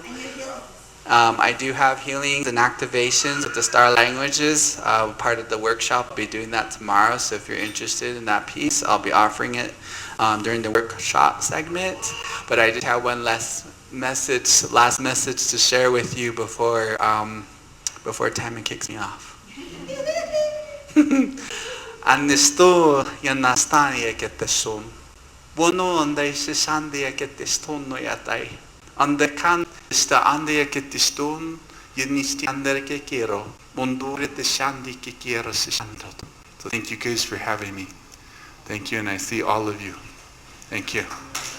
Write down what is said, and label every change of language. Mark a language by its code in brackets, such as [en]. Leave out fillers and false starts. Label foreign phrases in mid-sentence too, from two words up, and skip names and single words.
[en] I do have healings and activations with the star languages. Part of the workshop, I'll be doing that tomorrow. So if you're interested in that piece, I'll be offering it during the workshop segment. But I did have one last message to share with you before Tammy kicks me off. Annisto yanastani eketeshun. Bono andai sishandi eketeshun no yatai. Anderkan sta andi eketeshun yenisti anderke quiero. Bondure te shandi que quiero sishandot. So thank you guys for having me. Thank you, and I see all of you. Thank you.